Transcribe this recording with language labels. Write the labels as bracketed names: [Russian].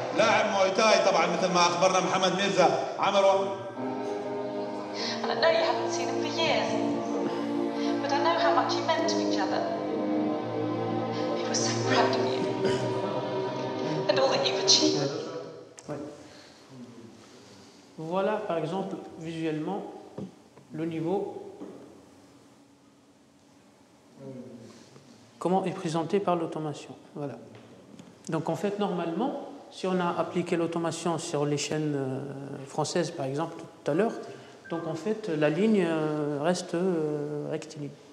[Arabic] لاعب موي تاي طبعا مثل ما اخبرنا محمد ميرزا. عمرو. [English] And I know you haven't seen him for years, but I know how much you meant to each other. He was so proud of you and all that you've achieved. [French] Ouais. Voilà par exemple visuellement le niveau. Comment est présenté par l'automation. Voilà. Donc en fait, normalement, si on a appliqué l'automation sur les chaînes françaises, par exemple, tout à l'heure, donc en fait, la ligne reste rectiligne.